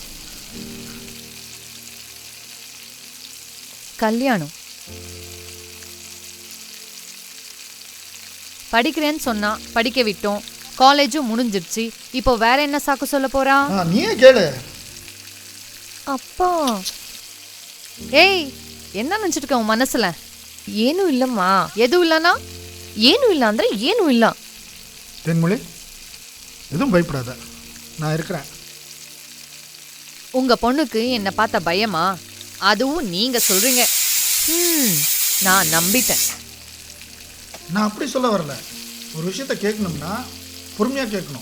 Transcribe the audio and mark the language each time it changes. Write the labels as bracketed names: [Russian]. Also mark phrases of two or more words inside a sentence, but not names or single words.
[Tamil] கல்யாணம் படிக்கிறேன்னு சொன்னா, படிக்க விட்டோம். காலேஜும் முடிஞ்சிருச்சு. இப்போ வேற என்ன சாக்கு சொல்ல போறா? நீயே கேளு. அப்பா ஏய், என்ன நினைச்சிட்டு இருக்க உன் மனசுல? [Kannada] ಏನು ಇಲ್ಲಮ್ಮ. [Tamil] எது இல்லனா? [Kannada] ಏನು ಇಲ್ಲ ಅಂದ್ರೆ ಏನು ಇಲ್ಲ. [Tamil] தென்மொழி, எதுவும் பயப்படாத, நான் இருக்கிறேன். உங்க பொண்ணுக்கு என்ன பார்த்த பயமா? அதுவும் நீங்க சொல்றீங்க. நான் நம்பிட்டேன். நான் அப்படி சொல்ல வரல. ஒரு விஷயத்த கேட்கணும்னா பொறுமையாக கேட்கணும்.